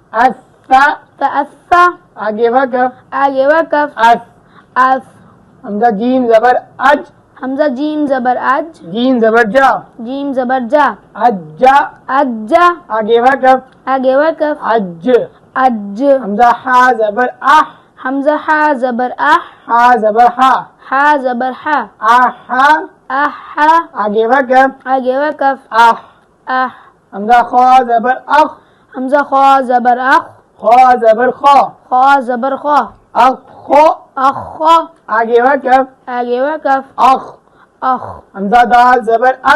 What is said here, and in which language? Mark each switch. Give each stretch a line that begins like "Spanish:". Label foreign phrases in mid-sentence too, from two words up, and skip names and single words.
Urdu: اسا آگے وقف اس حمزہ جیم زبر اج جیم زبر جا اجا آگے وقف اج حمزہ ہا زبر ہا زبر ہا آہا آگے وقف حمزہ خا زبر اخ خا زبر خا اخ آگے وقف اخ حمزہ دال زبر